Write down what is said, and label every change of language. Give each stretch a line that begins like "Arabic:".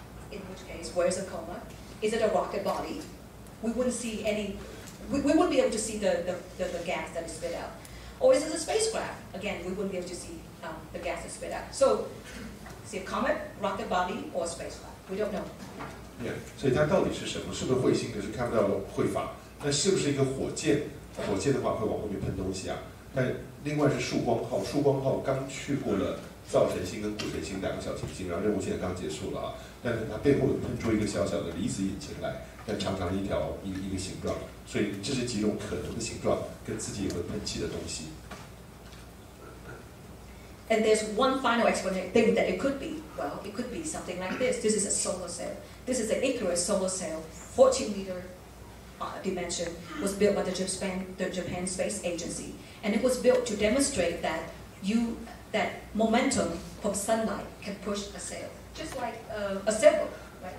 English: In which case, where's the coma? Is it a rocket body? We wouldn't see any. We wouldn't be able to see the gas that is spit out. Or is it a spacecraft? Again, we wouldn't be able to see the gas that's spit out. So, is it a comet, rocket body, or a spacecraft? We don't know. Yeah.
Chinese: 所以它到底是什么？是不是彗星？可是看不到彗发。那是不是一个火箭？火箭的话会往后面喷东西啊。但另外是曙光号，曙光号刚去过了造神星跟谷神星两个小行星，然后任务现在刚结束了啊。但是它背后有喷出一个小小的离子引擎来，但长长一条一个形状，所以这是几种可能的形状，跟自己也会喷气的东西。
English: And there's one final thing that it could be. Well, it could be something like this. This is a solar sail. This is an Icarus solar sail, 14-meter dimension, was built by the Japan Space Agency, and it was built to demonstrate that momentum from sunlight can push a sail, just like a sailboat. Right?